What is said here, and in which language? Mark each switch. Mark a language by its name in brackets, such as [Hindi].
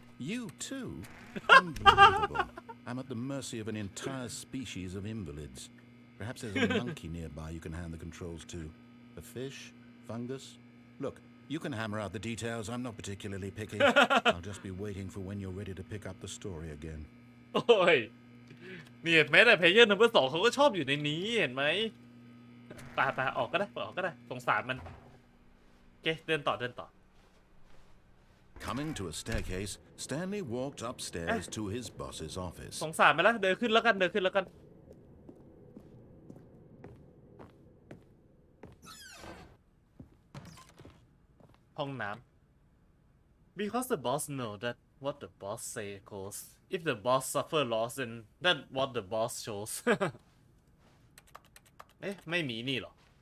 [English] You too? Unbelievable. I'm at the mercy of an entire species of invalids. Perhaps there's a monkey nearby you can hand the controls to. A fish? Fungus? Look, you can hammer out the details. I'm not particularly picky. I'll just be waiting for when you're ready to pick up the story again. [Thai] โอ้ยเนี่ยแม้แต่เพลเยอร์นัมเบอร์2เขาก็ชอบอยู่ในนี้เห็นไหมตาออกก็ได้สงสารมันโอเคเดินต่อ [English] Coming to a staircase, Stanley walked upstairs to his boss's office. [Thai] สงสารมันแล้วเดินขึ้นแล้วกันห้องน้ำ [English] because the boss know that what the boss say goes if the boss suffer loss then that what the boss shows [Thai] เอ๊ะไม่มีนี่หรอ